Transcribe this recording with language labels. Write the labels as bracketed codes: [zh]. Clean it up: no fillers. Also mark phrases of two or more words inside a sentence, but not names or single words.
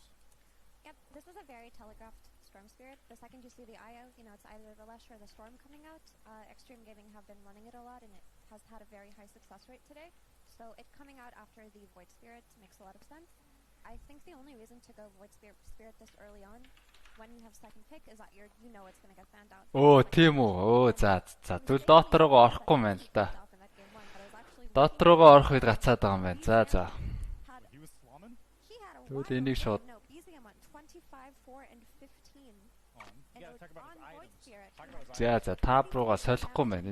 [en] Yep, this is a very telegraphed Storm Spirit. The second you see the IO, you know, it's either the Lesh or the Storm coming out. Extreme Gaming have been running it a lot, and it has had a very high success rate today. So it coming out after the Void Spirit makes a lot of sense. I think the only reason to go Void Spirit this early on, when you have second pick, is that you know it's going to get banned out. [mn] Оо тийм үү. Оо за. Тэгвэл Dota руугаа орохгүй юм байна л да. Dota руугаа орох үед гацаад байгаа юм байна. За. Тэгвэл энийг шууд За тааб руугаа солихгүй юм байна.